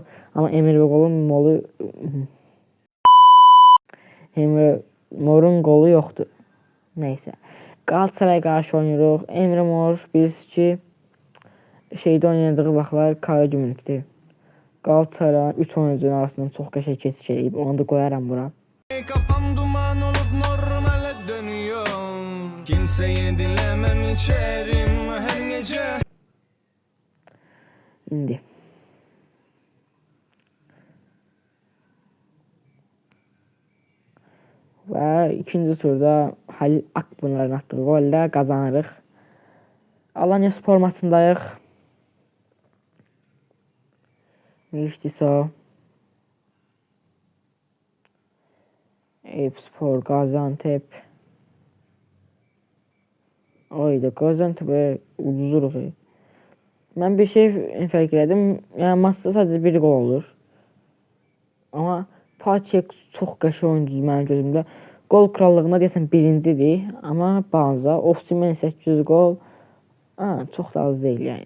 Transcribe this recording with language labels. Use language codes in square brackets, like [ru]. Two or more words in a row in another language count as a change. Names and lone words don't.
[az] Amma Emre Mor'un qolu yoxdur. Neyse. Galatasaray qarşı oynayırıq. Emre Mor biz ki şeydə oynadığı vaxtlar Karagümrükdür. Galatasaray 3 oyuncunun arasından çox qəşəng keçiş edib. Onu da qoyaram bura. [tr] Kafam duman olup normale dönüyor. Kimseyi dinlemem içerim her gece. [az] İndi. Və ikinci turda Halil Akpınar'ın [tr] attığı golle kazanırıq. [az] Alanya Spor maçındayıq. Müştiso. Eyüpspor, Gaziantep. Oydu, Gaziantep'e uduzuruq. Mən bir şey fərq elədim. Yəni maçda sadəcə bir gol olur. Amma Paçek çox qəşəng oyuncudur mənim gözümdə. Gol krallığına deyəsən birincidir. Amma Banza, Osimhen 800 gol. Çox da az deyil yəni.